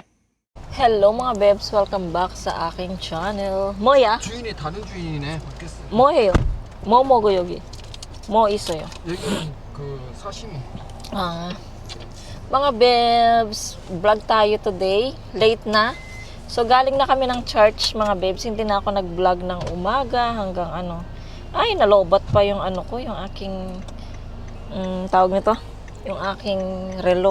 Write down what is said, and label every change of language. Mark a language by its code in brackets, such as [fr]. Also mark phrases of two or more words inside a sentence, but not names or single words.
[tl] Hello mga bebs, [en] welcome back [tl] sa aking channel. [ko] 뭐야? 주인이 다른 주인이네. 바뀌었어. 뭐해요? 뭐 먹어 여기? 뭐 있어요? 여기 그 사시미. [tl] Ah, mga bebs, vlog tayo today. Late na. So galing na kami ng church mga bebs. Hindi na ako nag-vlog ng umaga hanggang ano. Ay, nalobat pa yung ano ko, yung aking tawag nito, yung aking relo.